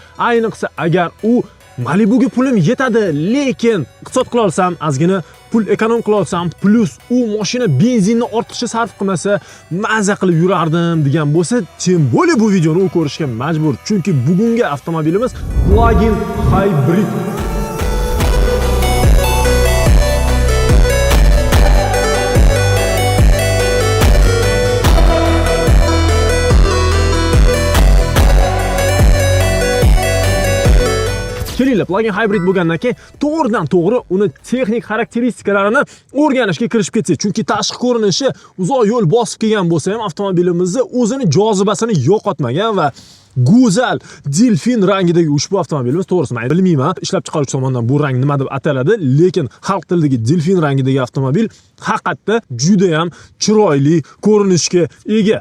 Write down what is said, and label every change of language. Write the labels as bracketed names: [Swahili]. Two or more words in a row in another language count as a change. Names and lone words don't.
[Uzbek] Ayniqsa agar u Malibuga pulim yetadi, lekin iqtisod qila olsam, ozgina pul ekonom qila olsam, plus u mashina benzinni ortiqcha sarf qilmasa, maza qilib yurardim degan bo'lsa, tim bo'li bu videoni u ko'rishga majbur. Chunki bugungi avtomobilimiz [English] plug-in hybrid. [Uzbek] Kelinglar, [English] plug-in hybrid [Uzbek] bo'lgandan keyin to'g'ridan-to'g'ri uni texnik xarakteristikalarni o'rganishga kirishib ketsak, chunki tashqi ko'rinishi uzoq yo'l bosib kelgan bo'lsa ham avtomobilimizni o'zini jozibasini yo'qotmagan va go'zal delfin rangidagi ushbu avtomobilimiz, to'g'risi men bilmayman ishlab chiqaruvchi tomonidan bu rang nima deb ataladi, lekin xalq tilidagi delfin rangidagi avtomobil haqiqatda juda ham chiroyli ko'rinishga ega.